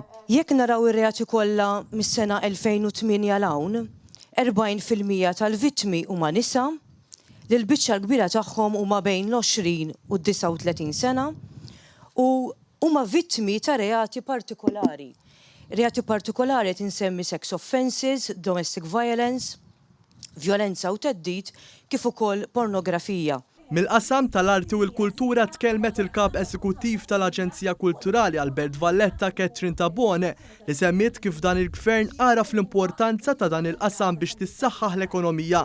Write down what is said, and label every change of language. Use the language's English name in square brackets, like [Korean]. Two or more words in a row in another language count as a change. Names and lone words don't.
[Maltese] Jekk naraw ir-reati kollha mis-sena 2008 l-hawn, 40% tal-vittmi huma nisa, li l-biċċa l-kbira tagħhom huma bejn l-20 u d-39 sena u huma vittmi ta' reati partikolari. Reati partikolari tinsemmi [English] sex offenses, domestic violence, [Maltese] violenza u teddid kif ukoll pornografija. Mill-qasam tal-arti u l-kultura tkellmet il-kap eżekuttiv tal-Aġenzija Kulturali Albert Valletta Catherine Tabone li semmiet kif dan il-gvern għaraf l-importanza ta' dan il-qasam biex tissaħħaħ l-ekonomija.